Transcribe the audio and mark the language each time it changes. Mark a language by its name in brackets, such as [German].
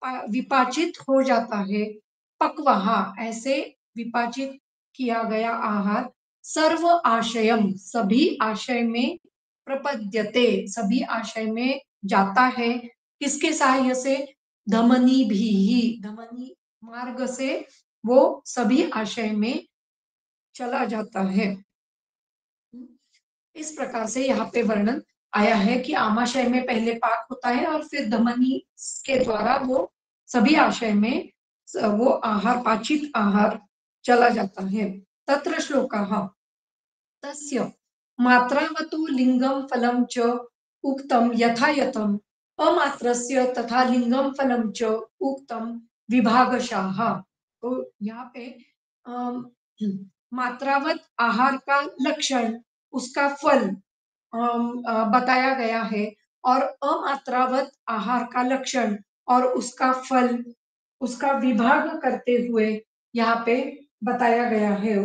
[Hindi] विपाचित हो जाता है, पक्वहा ऐसे विपाचित किया गया आहार, सर्व आशयम सभी आशय में, प्रपद्यते सभी आशय में जाता है, किसके सहाय्य से, धमनी भी ही, धमनी मार्ग से वो सभी आशय में चला जाता है। इस प्रकार से यहाँ पे वर्णन आया है कि आमाशय में पहले पाक होता है और फिर धमनी के द्वारा वो सभी आशय में वो आहार, पाचित आहार चला जाता है। [Sanskrit] तत्र श्लोकः तस्य मात्रावतु लिंगम फलम च उक्तम यथा यथम अमात्रस्य तथा लिंगम फलम च उक्तम विभागशाः। [Hindi] तो यहाँ पे मात्रावत आहार का लक्षण, उसका फल बताया गया है, और अमात्रावत आहार का लक्षण और उसका फल, उसका विभाग करते हुए यहाँ पे बताया गया है।